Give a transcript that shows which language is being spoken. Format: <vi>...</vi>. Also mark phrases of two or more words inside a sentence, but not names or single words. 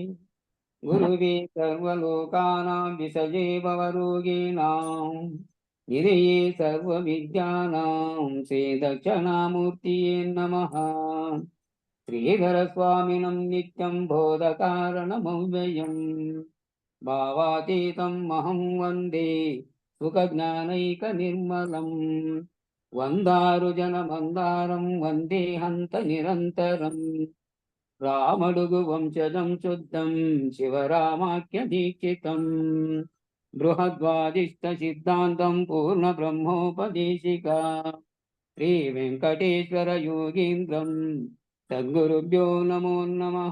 <sa>गुरुवे सर्वलोकानां विसजे भवरोगिणां निधये सर्वविद्यानां श्रीदक्षिणामूर्तये नमः। श्रीधरस्वामिनं नित्यं बोधकारणमव्ययम् भावातीतम् अहं वन्दे सुखज्ञानैकनिर्मलम्। వందారుజనమందారం వందే హంత నిరంతరం రామడుగు వంశజం శుద్ధం శివరామాఖ్య దీక్షితం బృహద్వాదిష్ట సిద్ధాంతం పూర్ణ బ్రహ్మోపదేశిక శ్రీ వెంకటేశ్వర యోగీంద్రం సద్గురుభ్యో నమో నమః।</sa>